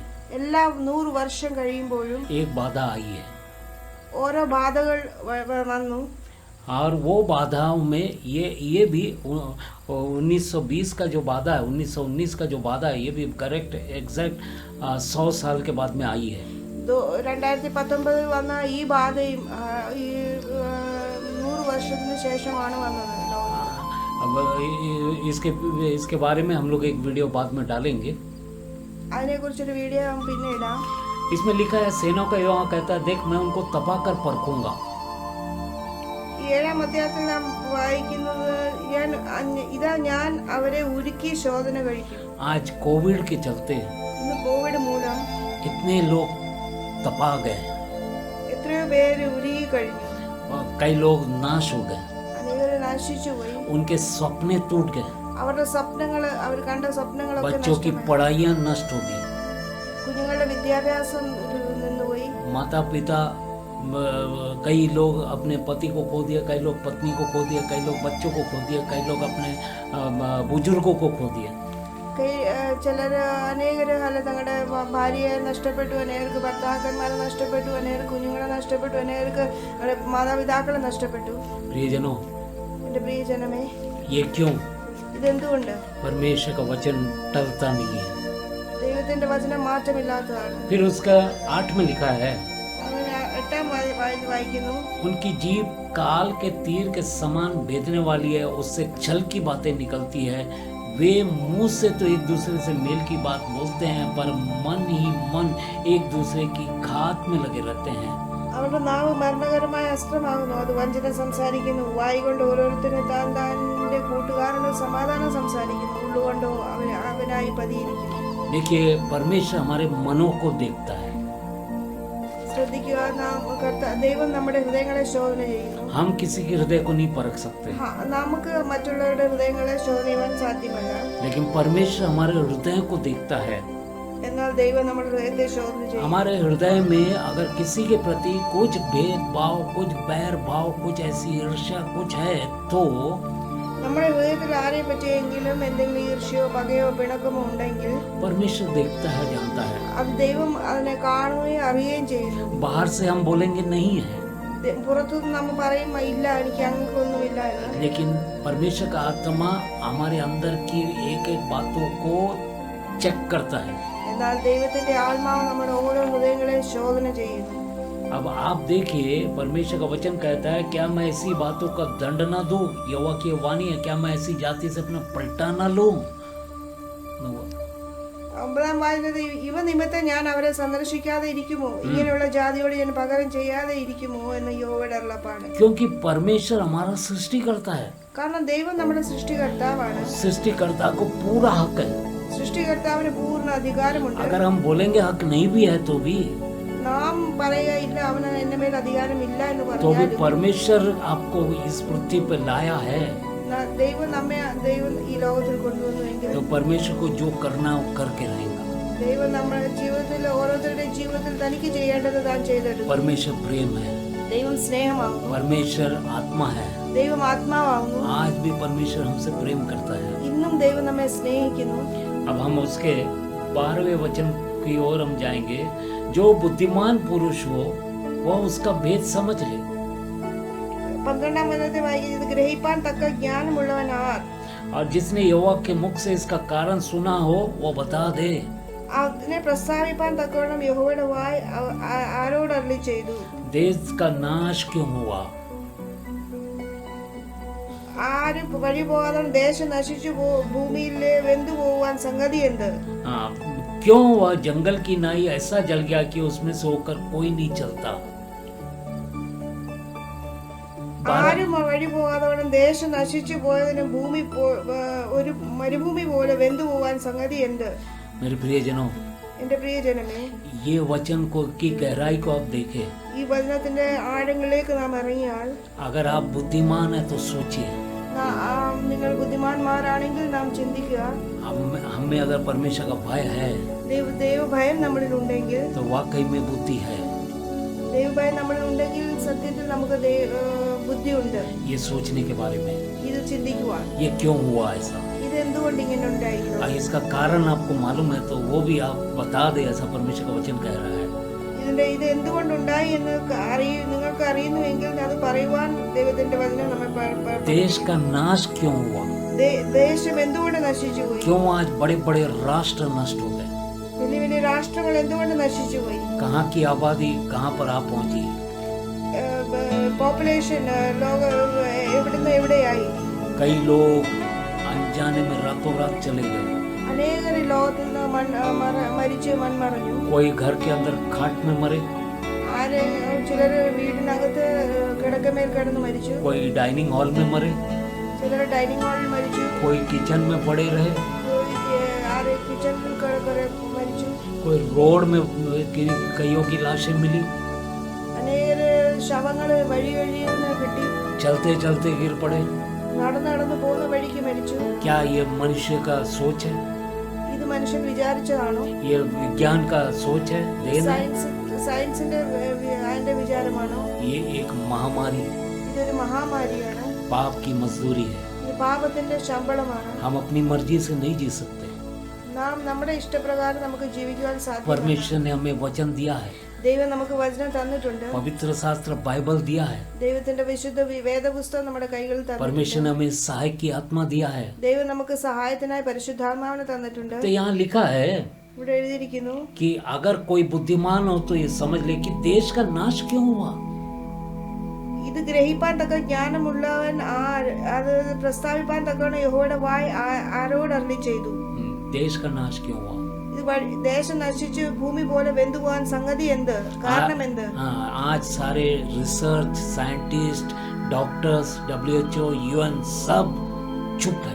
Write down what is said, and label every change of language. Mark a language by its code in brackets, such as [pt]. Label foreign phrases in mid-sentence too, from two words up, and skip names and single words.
[ml] എല്ലാ 100 വർഷം കഴിയുമ്പോഴും [hi] एक बाधा आई है, [ml] ഓരോ ബാധകൾ വന്നു. [hi] और वो बाधाओं में ये भी 1920 का जो बाधा है, 1919 का जो बाधा है, ये भी [en] correct exact [hi] 100 साल के बाद में आई है. [ml] 2019 വന്ന ഈ ബാധയും ഈ 100 വർഷത്തിന് ശേഷമാണ് വന്നത്. [hi] अब इसके बारे में हम लोग एक वीडियो बाद में डालेंगे. [ml] അതിനെ കുറിച്ചൊരു വീഡിയോ പിന്നെ ഇടാം. [hi] इसमें लिखा है, सेनाओं का यहोवा कहता है, देख मैं उनको तपा कर परखूंगा. [ml] 7-ാം അധ്യായത്തിൽ നാം വായിക്കുന്നത്, ഇതാ ഞാൻ അവരെ ഉരുക്കി ശോധന കഴിക്കും. [hi] आज कोविड के चलते [ml] ഇന്ന് കോവിഡ് മൂലം [hi] कितने लोग तपा गए, [ml] എത്രയോ പേര് ഉരുകി കഴിഞ്ഞു. [hi] कई लोग नाश हो गए, [ml] അനേകർ നശിച്ചു പോയി. [hi] उनके सपने टूट गए, [ml] അവരുടെ സ്വപ്നങ്ങള്, അവർ കണ്ട സ്വപ്നങ്ങളൊക്കെ [hi] बच्चों की [ml] നഷ്ടമായി. [hi] पढ़ाइयाँ नष्ट हो गई, [ml] കുഞ്ഞുങ്ങളുടെ വിദ്യാഭ്യാസം നിന്നുപോയി. [hi] माता पिता, कई लोग अपने पति को खो दिया, कई लोग पत्नी को खो दिया, कई लोग बच्चों को खो दिया, कई लोग अपने बुजुर्गों को खो दिया. [ml] ചിലര് അനേകര് അല്ല തങ്ങളുടെ ഭാര്യയെ നഷ്ടപ്പെട്ടു, അനേകർക്ക് ഭർത്താക്കന്മാരെ നഷ്ടപ്പെട്ടു, അനേകർ കുഞ്ഞുങ്ങളെ നഷ്ടപ്പെട്ടു, അനേകർക്ക് മാതാപിതാക്കളെ നഷ്ടപ്പെട്ടു. [hi] प्रियजनों, [ml] എന്റെ പ്രിയജനമേ, [hi] ये क्यों? [ml] ഇതെന്തുകൊണ്ട്? [hi] परमेश्वर का वचन टलता नहीं है. [ml] ദൈവത്തിന്റെ വചനം മാറ്റമില്ലാത്തതാണ്. [hi] फिर उसका 8 में लिखा है, [ml] അങ്ങനെ 8-ാം വായിക്കുന്നു, [hi] उनकी जीभ काल के तीर के समान भेदने वाली है, उससे छल की बातें निकलती है. वे मुंह से तो एक दूसरे से मेल की बात बोलते हैं, पर मन ही मन एक दूसरे की घात में लगे रहते हैं. [ml] അവരുടെ നാവ് മരണകരമായ അസ്ത്രമാകുന്നു, അത് വഞ്ചന സംസാരിക്കുന്നു. വായി കൊണ്ട് ഓരോരുത്തരും താൻ്റെ കൂട്ടുകാരനോട് സമാധാനം സംസാരിക്കുന്നു, ഉള്ളുകൊണ്ടോ അവനായി പതിയിരിക്കുന്നു. [hi] देखिए, परमेश्वर हमारे मनों को देखता है. [ml] ശ്രദ്ധിക്കുക, ദൈവം നമ്മുടെ ഹൃദയങ്ങളെ ശോധന ചെയ്യുന്നു. [hi] हम किसी के हृदय को नहीं परख सकते, [ml] നമുക്ക് മറ്റുള്ളവരുടെ ഹൃദയങ്ങളെ ശോധന ചെയ്യാൻ സാധ്യമല്ല. [hi] लेकिन परमेश्वर हमारे हृदय को देखता है. [ml] എന്നാൽ ദൈവം നമ്മുടെ ഹൃദയത്തെ ശോധന ചെയ്യും. [hi] हमारे हृदय में अगर किसी के प्रति कुछ भेदभाव, कुछ बैर भाव, कुछ ऐसी ईर्ष्या कुछ है, तो [ml] നമ്മുടെ ഹൃദയത്തിൽ ആരെയും പറ്റിയെങ്കിലും എന്തെങ്കിലും ഈർഷ്യോ പകയോ പിണക്കമോ ഉണ്ടെങ്കിൽ [hi] परमेश्वर देखता है, जानता है. [ml] അത് ദൈവം അതിനെ കാണുകയും അറിയുകയും ചെയ്യുന്നു. [hi] बाहर से हम बोलेंगे नहीं है, [ml] പുറത്തുനിന്ന് നമ്മൾ പറയും ഇല്ല, എനിക്ക് അങ്ങൊന്നുമില്ല എന്ന്. [hi] लेकिन परमेश्वर का आत्मा हमारे अंदर की एक एक बातों को चेक करता है. [ml] എന്നാൽ ദൈവത്തിന്റെ ആത്മാവ് നമ്മുടെ ഓരോ ഹൃദയങ്ങളെ ശോധന ചെയ്യുന്നു. [hi] अब आप देखिए, परमेश्वर का वचन कहता है, क्या मैं ऐसी बातों का दंड ना दूं? यहोवा की वाणी है, क्या मैं ऐसी जाति से अपना पलटा ना लूं? [ml] 9-ാം വായനയിൽ, ഇവ നിമിത്തം ഞാൻ അവരെ സന്ദർശിക്കാതെ ഇരിക്കുമോ, ഇങ്ങനെയുള്ള ജാതിയോട് ഞാൻ പകരം ചെയ്യാതെ ഇരിക്കുമോ എന്ന് യഹോവയുടെ അരുളപ്പാട്. [hi] क्योंकि परमेश्वर हमारा सृष्टि करता है. [ml] കാരണം ദൈവം നമ്മുടെ സൃഷ്ടികർത്താവാണ്. [hi] सृष्टिकर्ता को पूरा हक है. [ml] സൃഷ്ടികർത്താവിന് പൂർണ്ണ അധികാരമുണ്ട്. [hi] अगर हम बोलेंगे हक नहीं भी है तो भी [ml] നാം പറയുകയില്ല അവന് എന്റെ മേൽ അധികാരമില്ല എന്ന് [hi] भी [ml] പറഞ്ഞാൽ [hi] परमेश्वर आपको इस पृथ्वी पर लाया है. [ml] ദൈവം ഈ ലോകത്തിൽ കൊണ്ടുവന്നുവെങ്കിൽ [hi] तो परमेश्वर को जो करना है वो करके रहेगा. [ml] ദൈവം നമ്മുടെ ജീവിതത്തിൽ ഓരോരുത്തരുടെയും ജീവിതത്തിൽ തനിക്ക് ചെയ്യേണ്ടത് താൻ ചെയ്തെടുക്കും. [hi] परमेश्वर प्रेम है, [ml] ദൈവം സ്നേഹമാകുന്നു. [hi] परमेश्वर आत्मा है. [ml] ദൈവം ആത്മാവാകുന്നു. [hi] आज भी परमेश्वर हमसे प्रेम करता है. [ml] ഇന്നും ദൈവം നമ്മെ സ്നേഹിക്കുന്നു. [hi] अब हम उसके 12वें वचन की ओर हम जाएंगे. जो बुद्धिमान पुरुष हो वह उसका भेद समझ ले. [ml] 12-ാം വചനത്തിൽ വായിക്കുന്നത് ഗ്രഹിപ്പാൻ തക്ക ജ്ഞാനമുള്ളവൻ ആർ. [hi] और जिसने यहोवा के मुख से इसका कारण सुना हो वो बता दे. [ml] അതിനെ പ്രസ്താവിപ്പാൻ തക്കവണ്ണം യഹോവയുടെ വായ് ആരോട് അരുളി ചെയ്തു? [hi] देश का नाश क्यों हुआ? [ml] ആര് വഴി പോകാതെ ദേശം നശിച്ചു ഭൂമിയിൽ വെന്തു പോകുവാൻ സംഗതി എന്ത്? [hi] क्यों वह जंगल की नाई ऐसा जल गया कि उसमें से होकर कोई नहीं चलता? [ml] ആരും വഴി പോകാതെ ദേശം നശിച്ചു പോയതിന് ഭൂമി ഒരു മരുഭൂമി പോലെ വെന്തു പോകാൻ സംഗതി എന്ത്? [hi] मेरे प्रियजनों, [ml] എന്റെ പ്രിയജനമേ, [hi] ये वचन को की गहराई को आप देखें. [ml] ഈ വചനത്തിന്റെ ആഴങ്ങളിലേക്ക് നാം ഇറങ്ങിയാൽ, [hi] अगर आप बुद्धिमान है तो सोचिए, [ml] നിങ്ങൾ ബുദ്ധിമാന്മാരാണെങ്കിൽ നാം ചിന്തിക്കുക, [hi] हमें अगर परमेश्वर का भय है [ml] ദൈവഭയം നമ്മളിൽ ഉണ്ടെങ്കിൽ, [hi] तो वाकई में बुद्धि है. [ml] ദൈവഭയം നമ്മളിൽ ഉണ്ടെങ്കിൽ സത്യത്തിൽ നമുക്ക് ബുദ്ധിയുണ്ട്. [hi] ये सोचने के बारे में, [ml] ഇത് ചിന്തിക്കുവാൻ, [hi] ये क्यों हुआ ऐसा, [ml] ഇത് എന്തുകൊണ്ട് ഇങ്ങനെ ഉണ്ടായിരുന്നു, [hi] इसका कारण आपको मालूम है तो वो भी आप बता दे. ऐसा परमेश्वर का वचन कह रहा है. [ml] ഇത് എന്തുകൊണ്ടുണ്ടായി എന്ന് നിങ്ങൾക്ക് അറിയുന്നുവെങ്കിൽ അത് പറയുവാൻ ദൈവത്തിന്റെ വചനം നമ്മെ [hi] देश का नाश क्यों हुआ? [ml] ദേശം എന്തുകൊണ്ട് നശിച്ചു പോയി? [hi] क्यों आज बड़े बड़े राष्ट्र नष्ट हो गए? [ml] വലിയ വലിയ രാഷ്ട്രങ്ങൾ എന്തുകൊണ്ട് നശിച്ചു പോയി? [hi] कहाँ की आबादी कहाँ पर आप पहुंची? [ml] പോപ്പുലേഷൻ ലോക എവിടുന്ന് എവിടെയായി? [hi] कई लोग अनजाने में रातों रात चले गए. [ml] അനേകർ ലോകത്തിൽ നിന്ന് മരിച്ച് മൺമറഞ്ഞു. [hi] कोई घर के अंदर खाट में मरे, [ml] ചിലർ വീടിനകത്ത് കിടക്കമേൽ കിടന്ന് മരിച്ചു, [hi] कोई [en] dining hall [hi] में मरे, [ml] ചിലർ [en] dining hallil [ml] മരിച്ചു, [hi] कोई किचन में पड़े रहे, [ml] കിച്ചണിൽ മരിച്ചു, [hi] कोई रोड में कईयों की लाशें मिली, [ml] അനേകർ ശവങ്ങൾ വഴി വഴിയെന്ന് കിട്ടി, [hi] चलते चलते गिर पड़े. [ml] നടന്ന് പോകുന്ന വഴിക്ക് മരിച്ചു. [hi] क्या ये मनुष्य का सोच है? [ml] ഇത് മനുഷ്യൻ വിചാരിച്ചതാണോ? [hi] ये विज्ञान का सोच है? देन है? [ml] സയൻസിന്റെ അതിന്റെ വിചാരമാണോ? [hi] ये एक महामारी, [ml] ഇതൊരു മഹാമാരിയാണ്. [hi] पाप की मजदूरी है. [ml] ഇത് പാപത്തിന്റെ ശമ്പളമാണ്. [hi] हम अपनी मर्जी से नहीं जी सकते. [ml] നാം നമ്മുടെ ഇഷ്ടപ്രകാരം നമുക്ക് ജീവിക്കുവാൻ സാധിക്കും. [hi] परमेश्वर ने हमें वचन दिया है, [ml] ദൈവം നമുക്ക് വചനം തന്നിട്ടുണ്ട്. [hi] पवित्र शास्त्र बाइबल दिया है. [ml] ദൈവത്തിന്റെ വിശുദ്ധ വേദപുസ്തകം നമ്മുടെ കൈകളിൽ തന്നിട്ടുണ്ട്. [hi] परमेश्वर ने हमें सहायक की आत्मा दिया है. [ml] ദൈവം നമുക്ക് സഹായത്തിനായി പരിശുദ്ധാത്മാവിനെ തന്നിട്ടുണ്ട്. [hi] तो यहाँ लिखा है [ml] ഇവിടെ എഴുതിയിരിക്കുന്നു, [hi] कि अगर कोई बुद्धिमान हो तो ये समझ ले कि देश का नाश क्यों हुआ. [ml] ഇത് ഗ്രഹിപ്പാൻ തക്ക ജ്ഞാനമുള്ളവൻ അത് പ്രസ്താവിപ്പാൻ തക്കവണ്ണം യഹോവയുടെ വായ് ആരോട് അരുളി ചെയ്തു? [hi] देश का नाश क्यों हुआ? [ml] ഇത് ദേശം നശിച്ച് ഭൂമി പോലെ വെന്തു പോകാൻ സംഗതി എന്ത്? കാരണം എന്ത്? [hi] आज सारे [en] research scientist, doctors, [hi] WHO, UN सब चुप है.